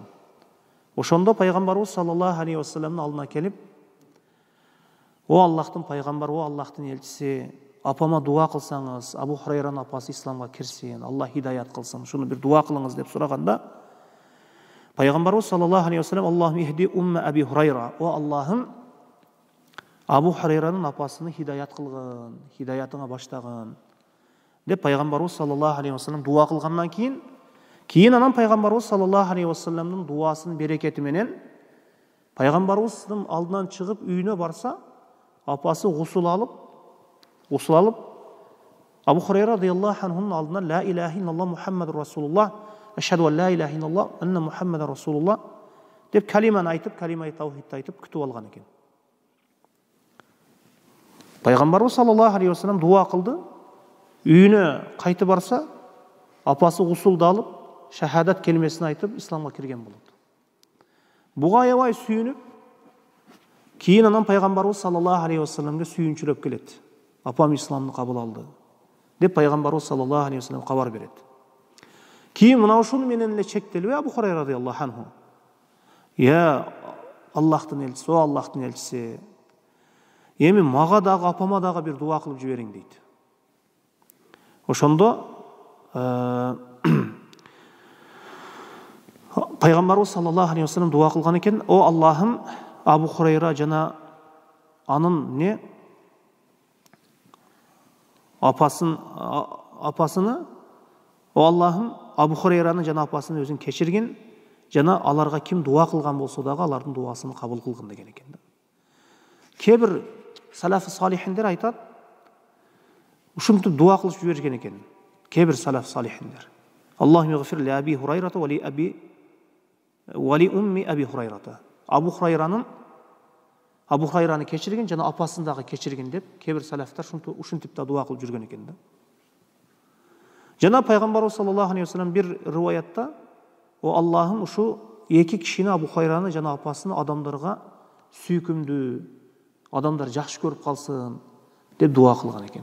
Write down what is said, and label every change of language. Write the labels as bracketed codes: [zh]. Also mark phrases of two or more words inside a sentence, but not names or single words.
[ky] Ошондо пайгамбарыбыз [ar] صلى الله عليه وسلم [ky] алдына келип: "О Аллахтын пайгамбары, о Аллахтын элчиси, апама дуа кылсаңыз, Абу Хурайранын апасы исламга кирсин, Аллах хидаят кылсын, шуну бир дуа кылыңыз" деп сураганда, пайгамбарыбыз [ar] صلى الله عليه وسلم: "اللهم اهد أم أبي هريرة", [ky] о Аллахым, Абу Хурайранын апасыны хидаят кылгын, хидаятыңа баштагын деп пайгамбарыбыз [ar] صلى الله عليه وسلم [ky] дуа кылгандан кийин анан пайгамбарыбыз [ar] صلى الله عليه وسلم [ky] дуасынын берекети менен пайгамбарыбыздын алдынан чыгып үйүнө барса, апасы гусул алып Абу Хурайра [ar] رضي الله عنه [ky] алдына [ar] لا إله إلا الله محمد رسول الله أشهد أن لا إله إلا الله أن محمدا رسول الله [ky] деп калиманы айтып, калимаи таухидти айтып күтүп алган экен. Пайгамбарыбыз [ar] صلى الله عليه وسلم [ky] дуа кылды. Үйүнө кайтып барса, апасы гусулду алып, шахадат келмесин айтып, исламга кирген болот. Буга аябай сүйүнүп, кийин анан пайгамбарыбыз [ar] صلى الله عليه وسلم [ky] сүйүнчүлөп келет. Апам исламды кабыл алды деп пайгамбарыбыз [ar] صلى الله عليه وسلم [ky] кабар берет. Кийин мына ушуну менен эле чектелбей Абу Хурайра [ar] رضي الله عنه: [ky] "Я Аллахтын элчиси, о Аллахтын элчиси, эми мага дагы апама дагы бир дуа кылып жибериң" дейт. Ошондо пайгамбарыбыз [ar] صلى الله عليه وسلم [ky] дуа кылган экен: "О Аллахым, Абу Хурайра жана анын апасыны, о Аллахым, Абу Хурайраны жана апасыны өзүң кечиргин, жана аларга ким дуа кылган болсо дагы алардын дуасын кабыл кылгын" деген экен да. Кээ-бир салафы салихиндер айтат, ушинтип дуа кылып жиберген экен. Кээ-бир салаф салихиндер: [ar] "اللهم اغفر لأبي هريرة ولأم أبي هريرة". [ky] Абу Хурайраны кечиргин, жана апасын дагы кечиргин деп кээ-бир салафтар ушинтип да дуа кылып жүргөн экен да. Жана пайгамбарыбыз [ar] صلى الله عليه وسلم [ky] бир риваятта: "О Аллахым, ушу эки кишини, Абу Хурайраны жана апасын адамдарга сүйкүмдүү, адамдар жакшы көрүп калсын" деп дуа кылган экен.